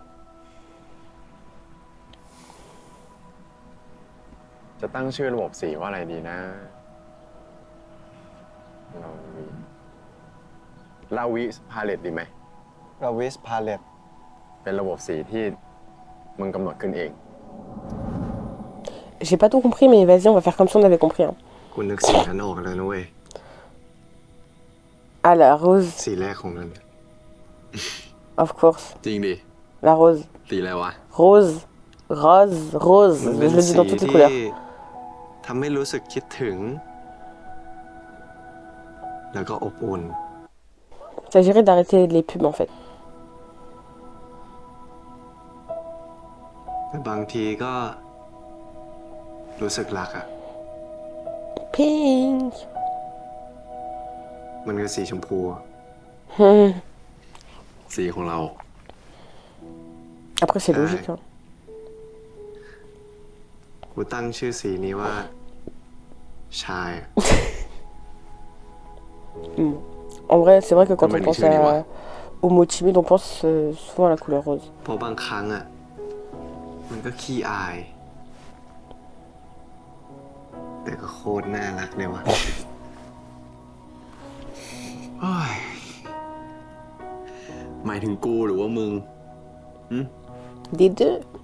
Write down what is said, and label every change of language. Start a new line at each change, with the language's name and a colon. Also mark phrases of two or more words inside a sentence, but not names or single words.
Thai: จะตั้งชื่อระบบสีว่าอะไรดีนะลาวิพาเลตดีไหม ราวิสพาเลต เป็นระบบสีที่มึงกำหนดขึ้นเอง
French: J'ai pas tout compris, mais vas-y, on va faire comme si on avait compris. Hein.
Thai: กูนึกสีนั้นออกแล้วนะเว้ย
French: Ah, la rose,
Thai: สีแรกของมัน
English: of course.
Thai: จริงดิ
French: La rose.
Thai: สีอะไรวะ
French: Rose. Rose. Rose.
Thai: มัน
French: Je
Thai: เป็น
French: le
Thai: สี
French: dis dans toutes les
Thai: ที่
French: couleurs.
Thai: ทำให้รู้สึกคิดถึง แล้วก็อบอุ่น
French: Il s'agirait d'arrêter les pubs, en fait.
Thai: แต่บางทีก็รู้สึกรักอะ
French: Pink.
Thai: มันคือสีชมพู สีของเรา
French: Après, c'est logique. Hein.
Thai: กูตั้งชื่อสีนี้ว่า ชาย
French: En vrai, c'est vrai que quand Comment on elle pense dit, ouais. au mot timide, on pense souvent à la couleur rose.
Thai: เพราะบางครั้งอะมันก็ขี้อาย แต่ก็โคตรน่ารักเลยวะโอ้ย หมายถึงกูหรือว่ามึง
French: Des deux.